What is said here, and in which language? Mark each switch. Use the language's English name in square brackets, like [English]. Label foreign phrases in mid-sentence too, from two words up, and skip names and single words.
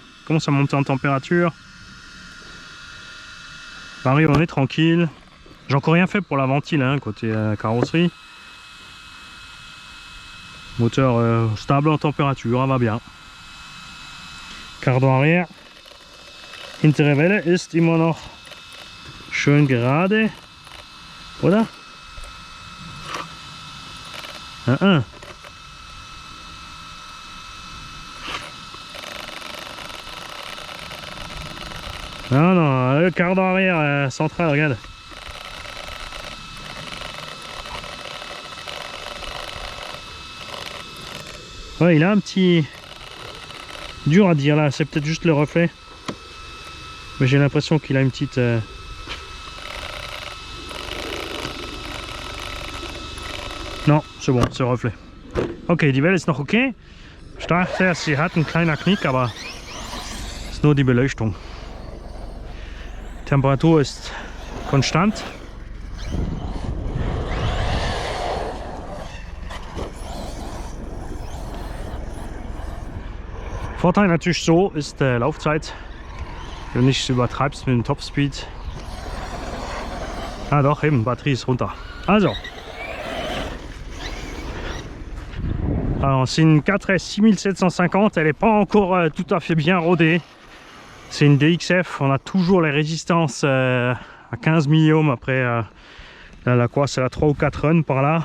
[French] Commence à monter en température. Pareil, on est tranquille. J'ai encore rien fait pour la ventile, hein, côté carrosserie. Moteur stable en température, elle va bien. Cardan arrière. [German] Hintere Welle ist immer noch schön gerade, oder? [French] Non, non, le cardan arrière central, regarde. Ouais, il a un petit... Dur à dire là, c'est peut-être juste le reflet. Mais j'ai l'impression qu'il a une petite... Non, c'est bon, c'est le reflet. [German] Okay, die Welle ist noch okay. Ich dachte, sie hat einen kleinen Knick, aber es ist nur die Beleuchtung. Temperatur ist konstant. Vorteil natürlich so ist Laufzeit. Wenn du nicht übertreibst mit dem Topspeed. Ah doch, eben, Batterie ist runter. Also. [French] Alors c'est une 4S 6750, elle n'est pas encore tout à fait bien rodée. C'est une DXF, on a toujours les résistances à 15 milliohms après la quoi, c'est la 3 ou 4 runs par là.